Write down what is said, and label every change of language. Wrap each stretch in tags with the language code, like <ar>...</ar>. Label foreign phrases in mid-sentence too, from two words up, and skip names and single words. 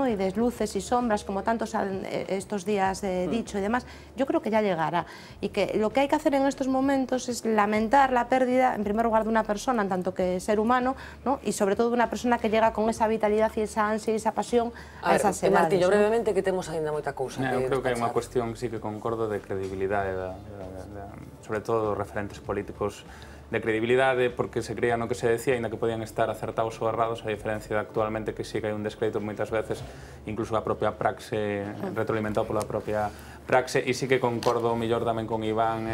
<es>Y de luces y sombras, como tantos han estos días dicho y demás, yo creo que ya llegará. Y que lo que hay que hacer en estos momentos es lamentar la pérdida, en primer lugar, de una persona, en tanto que ser humano, ¿no? Y sobre todo de una persona que llega con esa vitalidad y esa ansia y esa pasión a esas edades. Martillo, brevemente,</es> <gl>que temos ainda moita cousa. Eu creo que hai unha cuestión, sí que concordo, de credibilidade, sobre todo dos referentes políticos, de credibilidade, porque se creía no que se decía, ainda que podían estar acertados ou errados, a diferencia de actualmente que sí que hai un descrédito moitas veces, incluso a propia praxe, retroalimentado pola propia praxe, e sí que concordo mellor tamén con Iván</gl>